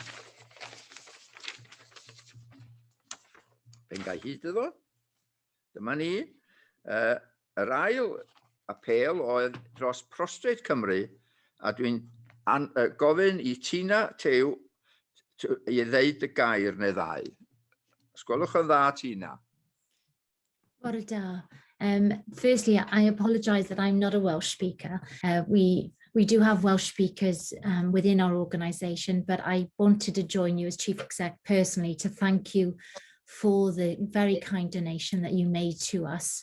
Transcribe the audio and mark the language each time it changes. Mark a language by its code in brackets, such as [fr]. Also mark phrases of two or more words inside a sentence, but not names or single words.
[cy] Ben gai hyd iddo. Dyma ni. Yr ail apel oedd dros Prostrate Cymru, a dwi'n gofyn i Tina Tew i ddeud y gair neu ddau. Sgwelwch yn dda, Tina. [en] Firstly, I apologise that I'm not a Welsh speaker. We do have Welsh speakers within our organisation, but I wanted to join you as Chief Exec personally to thank you for the very kind donation that you made to us.